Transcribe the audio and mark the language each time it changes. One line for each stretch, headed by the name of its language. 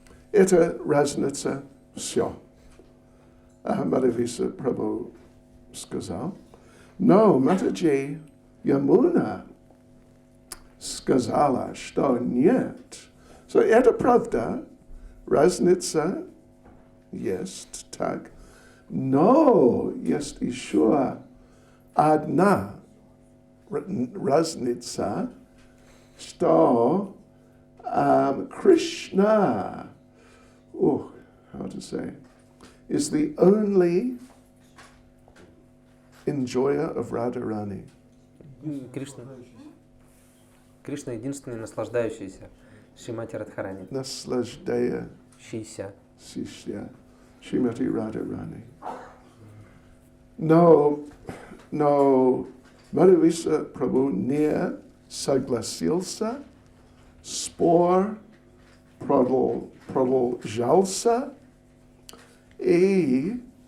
Russian: Это разница все. Madhuvisa Prabhu сказал, но Матаджи Ямуна сказала, что нет. So, это правда, разница есть так, но есть еще одна разница, что Krishna,
English: how to say, is the only enjoyer of Radharani.
Russian: Кришна единственный наслаждающийся Шримати Радхарани. Наслаждающийся Шримати Радharani. Но Madhuvisa Prabhu не согласился, спор продолжался, и